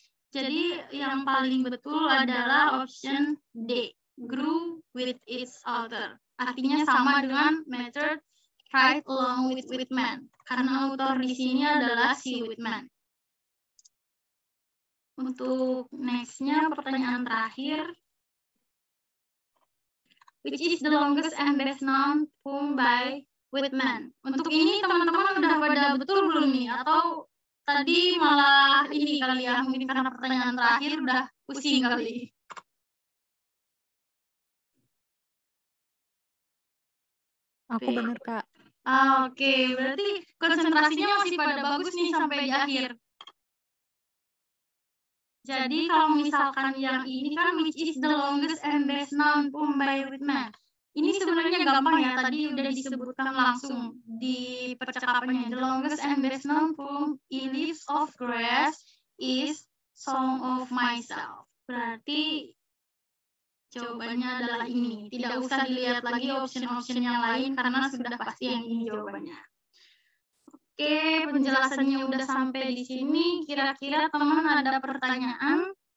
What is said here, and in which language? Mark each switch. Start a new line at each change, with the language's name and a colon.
Indonesian: Jadi yang paling betul adalah option D,
English: grew with its author.
Indonesian: Artinya sama dengan
English: matured right along with Whitman.
Indonesian: Karena author di sini adalah si Whitman. Untuk next-nya pertanyaan terakhir.
English: Which is the longest and best known poem by Whitman?
Indonesian: Untuk ini teman-teman udah pada betul belum nih? Atau tadi malah ini kali ya, mungkin karena pertanyaan terakhir udah pusing kali. Aku bener Kak. Oke, berarti konsentrasinya masih pada bagus nih sampai di akhir. Jadi kalau misalkan yang ini kan
English: which is the longest and best known poem by Whitman.
Indonesian: Ini sebenarnya gampang ya, tadi udah disebutkan langsung di percakapannya.
English: The longest and best known poem in Leaves of Grass is Song of Myself.
Indonesian: Berarti jawabannya adalah ini. Tidak usah dilihat lagi option-option yang lain karena sudah pasti yang ini jawabannya. Oke, penjelasannya udah sampai di sini. Kira-kira teman ada pertanyaan?